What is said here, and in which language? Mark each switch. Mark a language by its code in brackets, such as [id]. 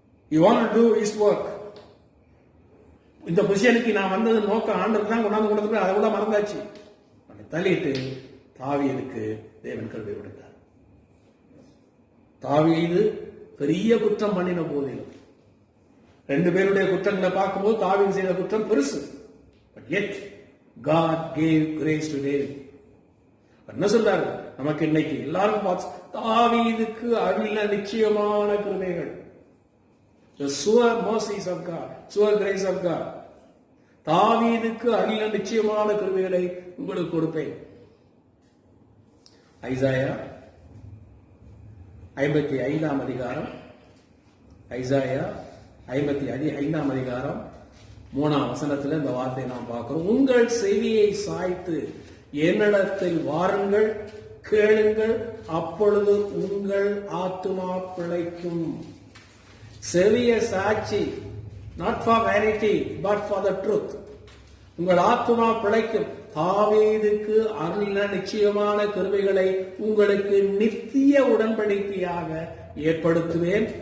[en] You want to do his work. [ta] இந்த பொசிஷனுக்கு நான் வந்தது நோக்கம் ஆண்டவர் தான் கொண்டாந்து கொடுத்து, அதை கூட மறந்தாச்சு. தள்ளிட்டு தாவீதுக்கு தேவன் கிருபை கொடுத்தார். தாவீது பெரிய குற்றம் பண்ணின போதிலும், ரெண்டு பேருடைய குற்றங்களை பார்க்கும்போது தாவீது செய்த குற்றம் பெருசு. [en] But yet God gave grace to David. [ta] என்ன சொல்றாரு நமக்கு இன்னைக்கு எல்லாரும் பார்த்து, தாவீதுக்கு அருளின நிச்சயமான கிருபைகள், [en] the sure mercies of God, sure grace of God. [ta] தாவீதுக்கு அருளின நிச்சயமான கிருபைகளை உங்களுக்கு கொடுப்பேன். ஐசாயா 55 அதிகாரம், ஐசாயா 55 அதிகாரம் 3 வசனத்துல இந்த வார்த்தையை நாம் பார்க்கிறோம். உங்கள் செவியை சாய்த்து என்னிடத்தில் வாருங்கள், கேளுங்கள், அப்பொழுது உங்கள் ஆத்துமா பிழைக்கும். செவிய சாட்சி, [en] not for vanity but for the truth. [ta] உங்கள் ஆத்துமா பிழைக்கும். தாவீதுக்கு அருளின நிச்சயமான கிருபைகளை உங்களுக்கு நித்திய உடன்படிக்கையாக ஏற்படுத்துவேன்.